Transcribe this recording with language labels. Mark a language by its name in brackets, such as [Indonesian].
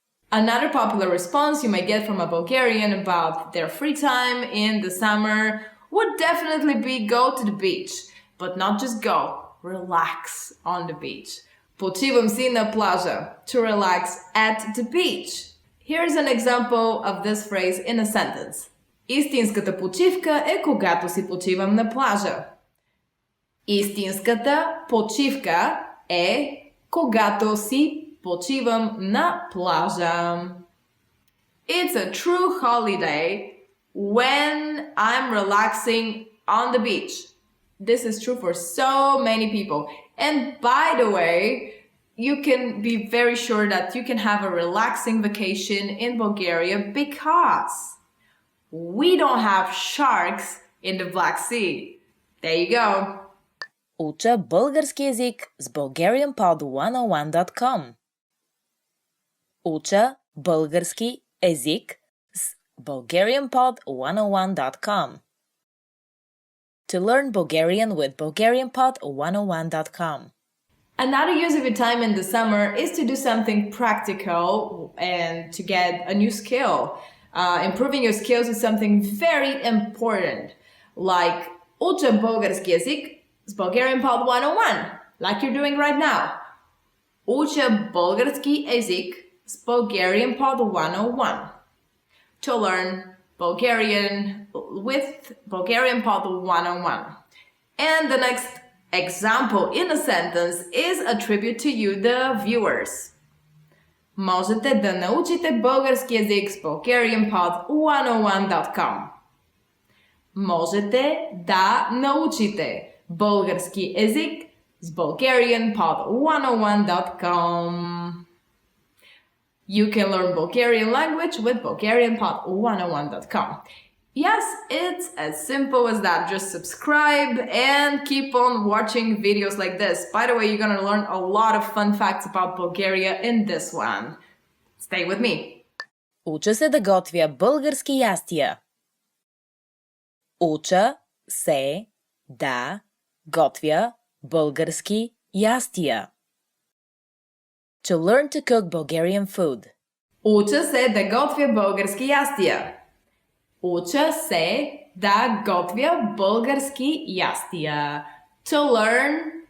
[English] Another popular response you may get from a Bulgarian about their free time in the summer would definitely be go to the beach. But not just go, relax on the beach. [Bulgarian] Почивам си на плажа. [English] To relax at the beach. Here's an example of this phrase in a sentence. [Bulgarian] Истинската почивка е когато си почивам на плажа. Истинската почивка е когато си почивам на плажа. [English] It's a true holiday when I'm relaxing on the beach. This is true for so many people. And by the way, you can be very sure that you can have a relaxing vacation in Bulgaria because we don't have sharks in the Black Sea. There you go. [Bulgarian] Уча български език с BulgarianPod101.com. Уча български език с BulgarianPod101.com. [English] To learn Bulgarian with BulgarianPod101.com. Another use of your time in the summer is to do something practical and to get a new skill. Improving your skills is something very important, like [Bulgarian] уча български език с BulgarianPod101, [English] like you're doing right now. [Bulgarian] Уча български език с BulgarianPod101. [English] To learn Bulgarian with BulgarianPod101. And the next example in a sentence is a tribute to you, the viewers. [Bulgarian] Можете да научите български език с BulgarianPod101.com. Можете да научите български език с BulgarianPod101.com. [English] You can learn Bulgarian language with BulgarianPod101.com. Yes, it's as simple as that. Just subscribe and keep on watching videos like this. By the way, you're gonna learn a lot of fun facts about Bulgaria in this one. Stay with me. [Bulgarian] Уча се да готвя български ястия. Уча се да готвя български ястия. [English] To learn to cook Bulgarian food. [Bulgarian] Уча се да готвя български ястия. Уча се да готвя български ястия. [English] To learn